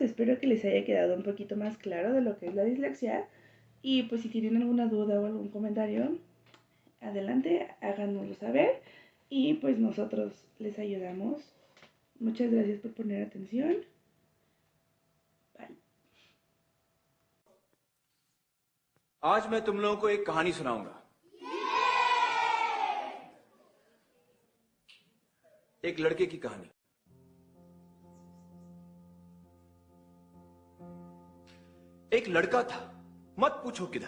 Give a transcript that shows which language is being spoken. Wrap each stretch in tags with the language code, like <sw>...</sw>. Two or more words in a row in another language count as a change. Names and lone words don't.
<es>Espero que les haya quedado un poquito más claro de lo que es la dislexia. Y pues si tienen alguna duda o algún comentario, adelante, háganoslo saber. Y pues nosotros les ayudamos. Muchas gracias por poner atención. Bye.</es> <hi>आज मैं तुम लोगों को एक कहानी सुनाऊंगा। एक लड़के की कहानी। एक लड़का था, मत पूछो किधर।</hi>